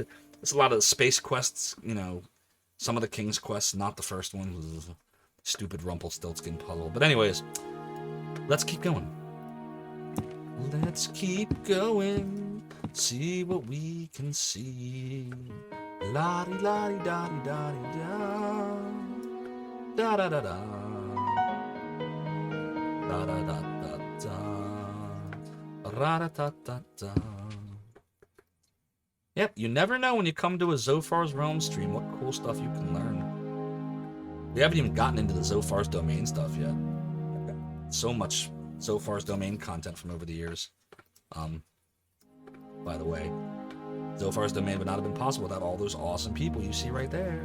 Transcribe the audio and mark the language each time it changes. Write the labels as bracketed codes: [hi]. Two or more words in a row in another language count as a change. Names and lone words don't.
[en] There's a lot of the space quests, some of the King's quests, not the first one. Stupid Rumpelstiltskin puzzle. But anyways, let's keep going. Let's keep going. See what we can see. La-di-la-di-da-di-da-di-da. Da-da-da-da. Da-da-da-da-da. Ra-da-da-da-da. Yep, you never know when you come to a Zophar's Realm stream what cool stuff you can learn. We haven't even gotten into the Zophar's Domain stuff yet. So much Zophar's Domain content from over the years. By the way, Zophar's Domain would not have been possible without all those awesome people you see right there.